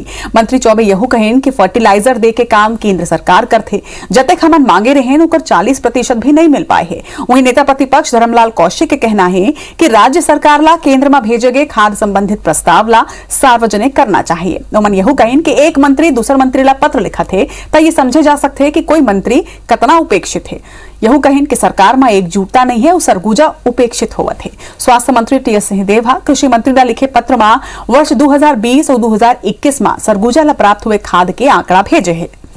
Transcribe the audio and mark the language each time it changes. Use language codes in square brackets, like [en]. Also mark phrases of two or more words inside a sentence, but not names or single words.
[hne] मंत्री चौबे यहू कहेन कि फर्टिलाइजर दे के काम केंद्र सरकार करते, जब तक हमन मांगे रहे उकर 40% भी नहीं मिल पाए है। वहीं नेता प्रतिपक्ष धर्मलाल कौशिक के कहना है कि राज्य सरकार ला केंद्र में भेजे गए खाद संबंधित प्रस्ताव ला सार्वजनिक करना चाहिए। उमन यहू कहेन कि एक मंत्री दूसर मंत्री ला पत्र लिखा थे तो ये समझे जा सकते है कि कोई मंत्री कतना उपेक्षित है। यहू कहेन कि सरकार में एकजुटता नहीं है और सरगुजा उपेक्षित होवत है। स्वास्थ्य मंत्री टीएस सिंहदेव कृषि मंत्री ला लिखे पत्र में वर्ष 2020 और 2021 में सरगुजा ला प्राप्त हुए खाद के आंकड़ा भेजे है।